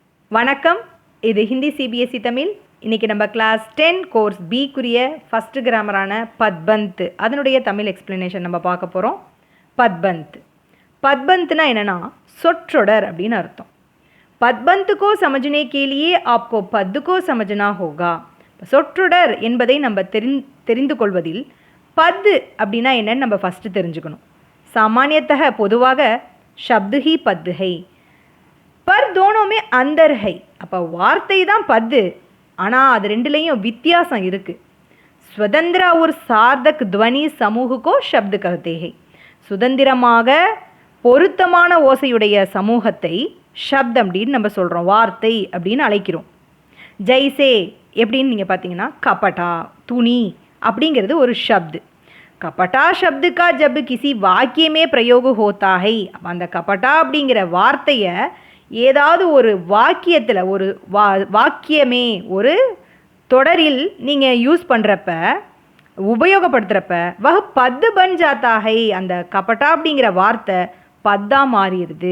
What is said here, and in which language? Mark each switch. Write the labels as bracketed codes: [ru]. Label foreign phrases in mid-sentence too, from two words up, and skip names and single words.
[ta] வணக்கம். இது ஹிந்தி சிபிஎஸ்சி தமிழ். இன்றைக்கி நம்ம கிளாஸ் 10 கோர்ஸ் பிக்குரிய ஃபஸ்ட்டு கிராமரான பத்பந்த் அதனுடைய தமிழ் எக்ஸ்ப்ளனேஷன் நம்ம பார்க்க போகிறோம். பத்பந்த் பத்பந்த்னா என்னென்னா சொற்றொடர் அப்படின்னு அர்த்தம். [hi] பத்பந்த் को समझने के लिए आपको पद को समझना होगा. [ta] சொற்றொடர் என்பதை நம்ம தெரிந்து கொள்வதில் பத் அப்படின்னா என்னன்னு நம்ம ஃபஸ்ட்டு தெரிஞ்சுக்கணும். [hi] சாமானியத்தக பொதுவாக शब्द ही पद है, पर दोनों में अंदर है. [ta] அப்போ வார்த்தை தான் பத்து, ஆனால் அது ரெண்டுலேயும் வித்தியாசம் இருக்குது. [hi] स्वतंत्र और सार्थक ध्वनि समूह को शब्द कहते हैं. [ta] சுதந்திரமாக பொருத்தமான ஓசையுடைய சமூகத்தை ஷப்தம் அப்படின்னு நம்ம சொல்கிறோம், வார்த்தை அப்படின்னு அழைக்கிறோம். ஜெய்சே எப்படின்னு நீங்கள் பார்த்தீங்கன்னா கபட்டா துணி அப்படிங்கிறது ஒரு ஷப்து. [hi] கபட்டா शब्द का जब किसी वाक्य में प्रयोग होता है. [ta] அந்த கபட்டா அப்படிங்கிற வார்த்தையை ஏதாவது ஒரு வாக்கியத்தில் ஒரு வாக்கியமே ஒரு தொடரில் நீங்கள் யூஸ் பண்ணுறப்ப உபயோகப்படுத்துகிறப்ப [hi] वह पद बन जाता है, [ta] அந்த கபட்டா அப்படிங்கிற வார்த்தை பத்தா மாறிடுது.